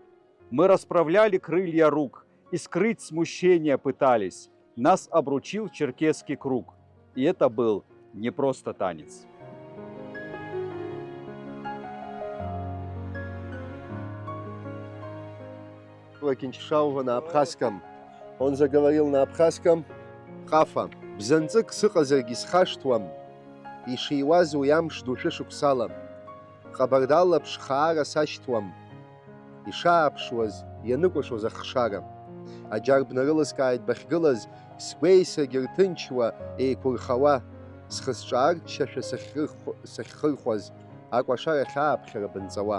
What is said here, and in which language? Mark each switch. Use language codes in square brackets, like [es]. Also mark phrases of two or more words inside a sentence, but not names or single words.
[ru] Мы расправляли крылья рук и скрыть смущение пытались. Нас обручил черкесский круг, и это был не просто танец. Кинчишаува на абхазском. Он заговорил на абхазском. Хафа. [ab] Бзанцык сыҟазаргьы исхашҭуам. Ишиуаз уи амш ду шәышықәсалам. Хабардала ԥшхаара сашьҭуам. Ишааԥшуаз, ианыкәашоз ахшара. Аџьар бнарылыскааит бахьгылаз, сгәеисрагьы рҭынчуа, еиқәырхауа, схы-сҿы аарччашәа сахьхырхәаз, акәашара хьааԥхьара бынҵауа.